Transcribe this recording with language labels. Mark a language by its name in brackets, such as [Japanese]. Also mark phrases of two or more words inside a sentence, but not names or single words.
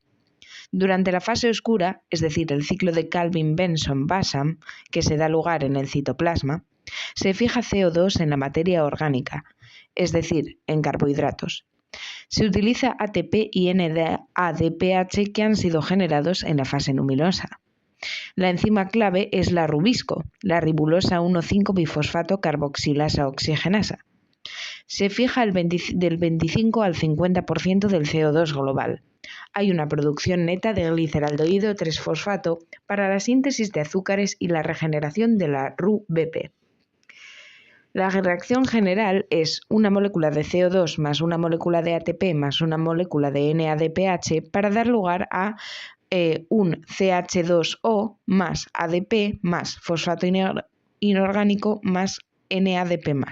[Spanish] Durante la fase oscura, es decir, el ciclo de Calvin-Benson-Bassham, que se da lugar en el citoplasma, se fija CO2 en la materia orgánica, es decir, en carbohidratos. Se utiliza ATP y NADPH que han sido generados en la fase luminosa. La enzima clave es la rubisco, la ribulosa 1,5-bifosfato carboxilasa oxigenasa. Se fija del 25 al 50% del CO2 global. Hay una producción neta de gliceraldeído 3-fosfato para la síntesis de azúcares y la regeneración de la RuBP. La reacción general es una molécula de CO2 más una molécula de ATP más una molécula de NADPH para dar lugar a un CH2O más ADP más fosfato inorgánico más NADP+.